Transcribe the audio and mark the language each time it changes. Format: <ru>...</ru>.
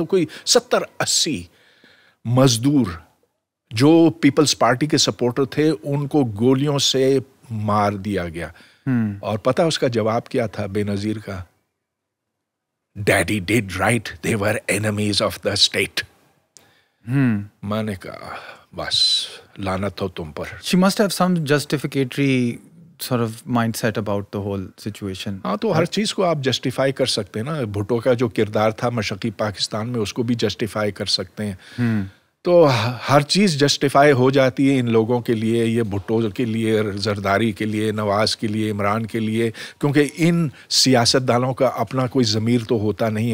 <ur>تو کوئی 70-80 مزدور جو پیپلز پارٹی کے سپورٹر تھے ان کو گولیوں سے مار دیا گیا. اور پتہ اس کا جواب کیا تھا بے نظیر کا؟</ur> <en>Daddy did right, they were enemies of the state.</en> <ur>میں نے کہا بس لعنت ہو تم پر.</ur> <en>She must have some justificatory sort of mindset about the whole situation.</en> <ur>ہاں تو ہر چیز کو آپ جسٹیفائی کر سکتے ہیں نا. بھٹو کا جو کردار تھا مشرقی پاکستان میں اس کو بھی جسٹیفائی کر سکتے ہیں. تو ہر چیز جسٹیفائی ہو جاتی ہے ان لوگوں کے لیے, یہ بھٹو کے لیے, زرداری کے لیے, نواز کے لیے, عمران کے لیے, کیونکہ ان سیاستدانوں کا اپنا کوئی ضمیر تو ہوتا نہیں.</ur>